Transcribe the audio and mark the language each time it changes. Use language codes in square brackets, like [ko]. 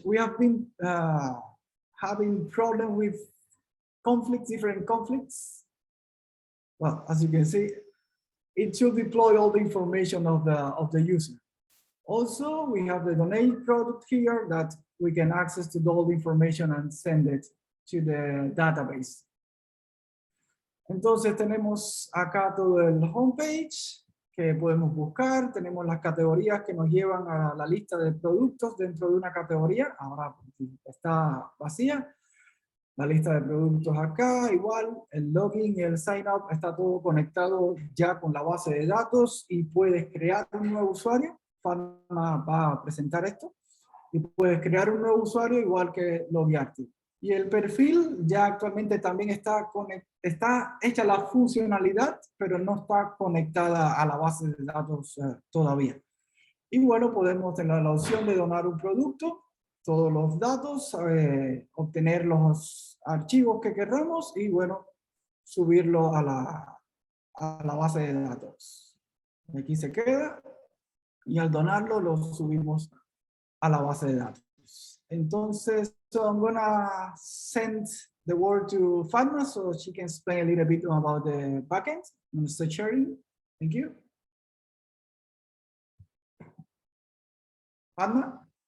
[en] We have been having problem with different conflicts. Well, as you can see, it should deploy all the information of the user. Also, we have the donate product here that we can access to all the information and send it to the database. [es] Entonces tenemos acá todo el homepage que podemos buscar, tenemos las categorías que nos llevan a la lista de productos dentro de una categoría, ahora está vacía, la lista de productos acá, igual, el login y el sign up está todo conectado ya con la base de datos y puedes crear un nuevo usuario, Fatma va a presentar esto, y puedes crear un nuevo usuario igual que loguearte. Y el perfil ya actualmente también está hecha la funcionalidad, pero no está conectada a la base de datos todavía. Y bueno, podemos tener la opción de donar un producto, todos los datos, obtener los archivos que queramos y bueno, subirlo a la base de datos. Aquí se queda y al donarlo lo subimos a la base de datos. [en] Entonces, so I'm gonna send the word to Fatma so she can explain a little bit about the backend. I'm gonna start sharing. Thank you. Fatma?